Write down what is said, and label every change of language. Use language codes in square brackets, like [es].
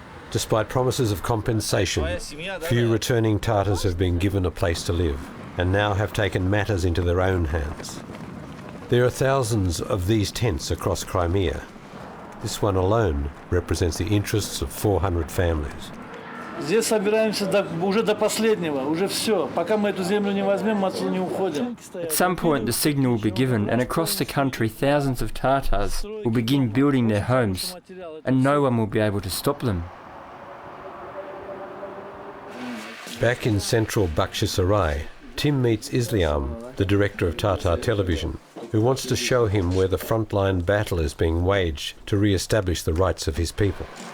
[en] Despite promises of compensation, few returning Tatars have been given a place to live, and now have taken matters into their own hands. There are thousands of these tents across Crimea. This one alone represents the interests of 400 families. [ru] Здесь собираемся уже до последнего, уже все. Пока мы эту землю не возьмем, мы отсюда не уходим. [en] At some point the signal will be given, and across the country thousands of Tatars will begin building their homes, and no one will be able to stop them. Back in central Bakhchisarai, Tim meets Islam, the director of Tatar television, who wants to show him where the frontline battle is being waged to re-establish the rights of his people.